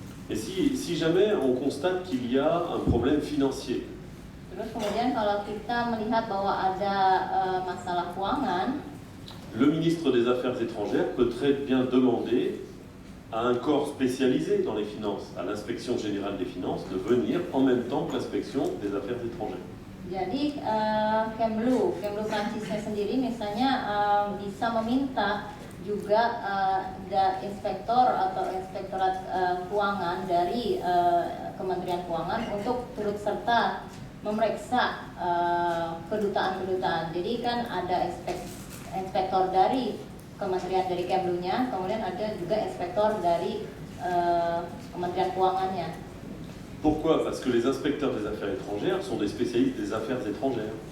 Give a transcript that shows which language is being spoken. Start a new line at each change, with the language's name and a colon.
French: Et si jamais on constate qu'il y a un problème financier,
Indonesian: Terus kemudian kalau kita melihat bahwa ada masalah keuangan,
French: le ministre des Affaires étrangères peut très bien demander à un corps spécialisé dans les finances, à l'inspection générale des finances, de venir en même temps que l'inspection des Affaires étrangères.
Indonesian: Jadi Kemlu Prancisnya sendiri misalnya bisa meminta juga ada inspektor atau inspektorat keuangan dari Kementerian Keuangan untuk turut serta memeriksa kedutaan-kedutaan. Jadi kan ada inspektor dari kementerian dari Kemlunya, kemudian ada juga inspektor dari Kementerian Keuangannya.
French: Pourquoi? Parce que les inspecteurs des affaires étrangères sont des spécialistes des affaires étrangères.